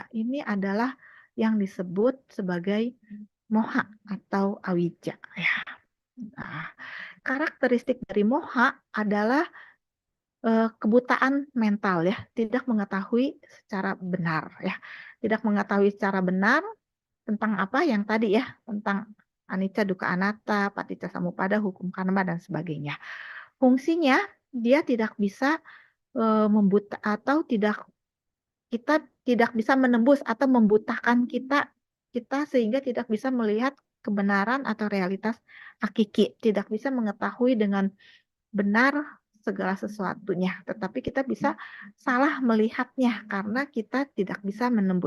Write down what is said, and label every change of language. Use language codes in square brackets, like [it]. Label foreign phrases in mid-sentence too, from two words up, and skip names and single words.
[id] Ini adalah yang disebut sebagai moha atau awija. Ya. Nah, karakteristik dari moha adalah kebutaan mental ya, tidak mengetahui secara benar ya. Tidak mengetahui secara benar tentang apa yang tadi ya, tentang [pi] anicca, dukkha, anatta, paticca samuppada, [id] hukum karma dan sebagainya. Fungsinya dia tidak bisa membuta atau kita tidak bisa menembus atau membutakan kita sehingga tidak bisa melihat kebenaran atau realitas hakiki, tidak bisa mengetahui dengan benar segala sesuatunya, tetapi kita bisa salah melihatnya karena kita tidak bisa menembus.